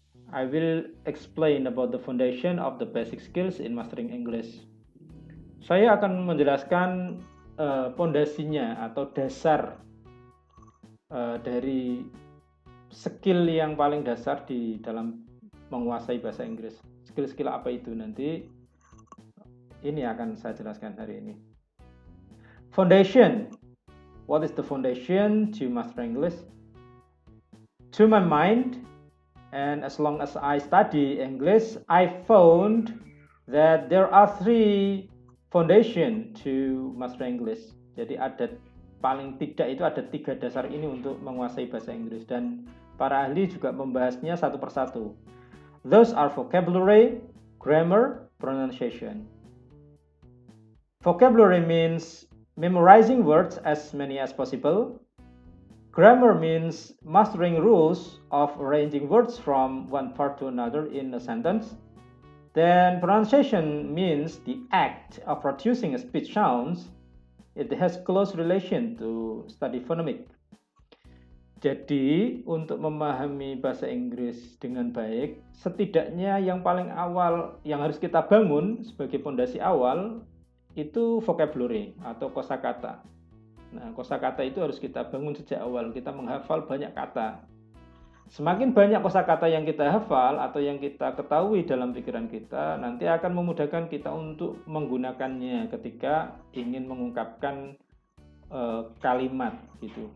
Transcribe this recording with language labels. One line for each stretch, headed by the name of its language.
English: I will explain about the foundation of the basic skills in mastering English.
Indonesian: Saya akan menjelaskan pondasinya atau dasar dari skill yang paling dasar di dalam menguasai bahasa Inggris. Skill-skill apa itu nanti ini akan saya jelaskan hari ini. Foundation.
English: What is the foundation to master English? To my mind, and as long as I study English, I found that there are three foundation to master English.
Indonesian: Jadi ada paling tidak itu ada 3 dasar ini untuk menguasai bahasa Inggris, dan para ahli juga membahasnya satu persatu.
English: Those are vocabulary, grammar, pronunciation. Vocabulary means memorizing words as many as possible. Grammar means mastering rules of arranging words from one part to another in a sentence. Then pronunciation means the act of producing speech sounds. It has close relation to study phonemic.
Indonesian: Jadi untuk memahami bahasa Inggris dengan baik, setidaknya yang paling awal yang harus kita bangun sebagai pondasi awal itu vocabulary atau kosakata. Nah, kosakata itu harus kita bangun sejak awal. Kita menghafal banyak kata. Semakin banyak kosakata yang kita hafal atau yang kita ketahui dalam pikiran kita, nanti akan memudahkan kita untuk menggunakannya ketika ingin mengungkapkan kalimat gitu.